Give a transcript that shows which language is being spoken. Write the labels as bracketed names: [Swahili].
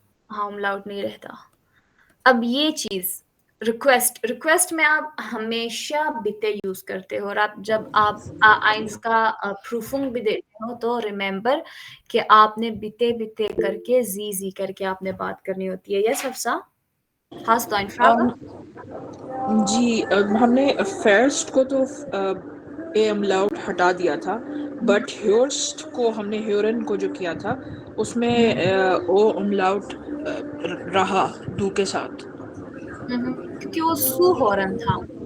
[Hindi] हाँ उमलाउट नहीं रहता। अब ये चीज रिक्वेस्ट में आप हमेशा बिते यूज करते हो, और आप जब आप आइंस का प्रूफिंग भी देते हो तो रिमेम्बर कि आपने बिते बिते करके जी करके आपने बात करनी होती है। [German] यस हफ्सा, hast du eine Frage? [Hindi] जी हमने फर्स्ट को तो ए अमलाउट हटा दिया था, बट ह्योर्स्ट को हमने ह्योरन को जो किया था उसमें ओ अमलाउट रहा दू के साथ। क्योंकि वो सू हॉर्न था।